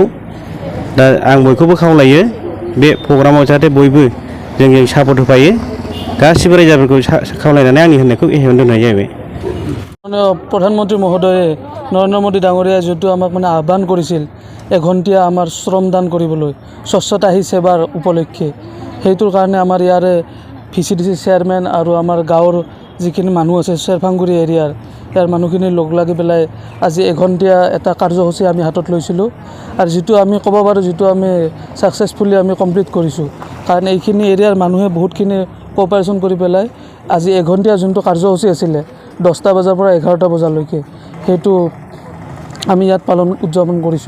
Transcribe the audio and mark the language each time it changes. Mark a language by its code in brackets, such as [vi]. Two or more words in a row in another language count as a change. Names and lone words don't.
[brx] दा आं बयखौबो खावलायो बे प्रग्रामाव जाहाथे बयबो जोंजों सापर्ट होफायो। गासिबो रायजोफोरखौ खावलायनानै आंनि होननायखौ एसेयावनो दोननाय जाबाय। [as] প্ৰধানমন্ত্ৰী মহোদয়ে নৰেন্দ্ৰ মোদী ডাঙৰীয়া যে আমাক মানে আহ্বান কৰিছিল এঘণ্টীয়া আমাৰ শ্ৰমদান কৰিবলৈ স্বচ্ছতা হি সেৱাৰ উপলক্ষে সেইটোৰ কাৰণে আমাৰ ইয়াৰে ভিচিডিচি চেয়াৰমেন আৰু আমাৰ গাঁৱৰ যিখিনি মানুহ আছে চেৰফাংগুৰি এৰিয়াৰ ইয়াৰ মানুহখিনি লগ লাগি পেলাই আজি এঘণ্টিয়া এটা কাৰ্যসূচী আমি হাতত লৈছিলোঁ আৰু যিটো আমি ক'ব পাৰোঁ যিটো আমি ছাকচেছফুলি আমি কমপ্লিট কৰিছোঁ কাৰণ এইখিনি এৰিয়াৰ মানুহে বহুতখিনি কোঅপাৰেশ্যন কৰি পেলাই আজি এঘণ্টিয়া যোনটো কাৰ্যসূচী আছিলে 10টা বজাৰ পৰা 11টা বজালৈকে সেইটো আমি ইয়াত উদযাপন কৰিছোঁ।